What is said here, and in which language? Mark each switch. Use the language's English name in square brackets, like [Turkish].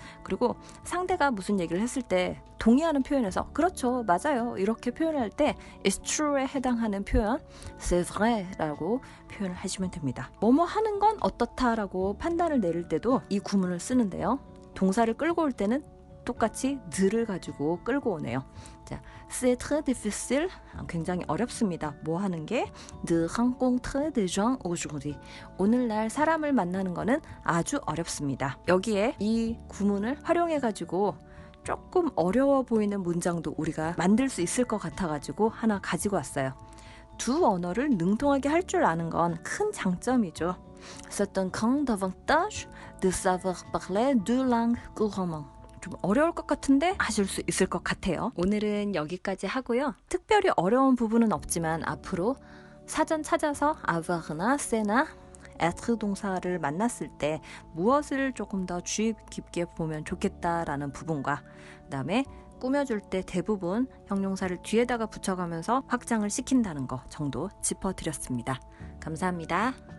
[Korean] 그리고 상대가 무슨 얘기를 했을 때 동의하는 표현에서 그렇죠, 맞아요 이렇게 표현할 때 [English] it's true [Korean] 에 해당하는 표현 [French] c'est vrai [Korean] 라고 표현을 하시면 됩니다. 뭐뭐 하는 건 어떻다라고 판단을 내릴 때도 이 구문을 쓰는데요. 동사를 끌고 올 때는 똑같이 들을 가지고 끌고 오네요. 자, [French] c'est très difficile. [Korean] 굉장히 어렵습니다. 뭐 하는 게 [French] de rencontrer des gens aujourd'hui. [Korean] 오늘날 사람을 만나는 거는 아주 어렵습니다. 여기에 이 구문을 활용해 가지고 조금 어려워 보이는 문장도 우리가 만들 수 있을 것 같아 가지고 하나 가지고 왔어요. 두 언어를 능통하게 할 줄 아는 건 큰 장점이죠. [French] C'est un grand avantage de savoir parler deux langues couramment. [Korean] 좀 어려울 것 같은데 하실 수 있을 것 같아요. 오늘은 여기까지 하고요. 특별히 어려운 부분은 없지만 앞으로 사전 찾아서 avair나 c'나 être 동사를 만났을 때 무엇을 조금 더 주의 깊게 보면 좋겠다라는 부분과 그다음에 꾸며줄 때 대부분 형용사를 뒤에다가 붙여가면서 확장을 시킨다는 거 정도 짚어드렸습니다. 감사합니다.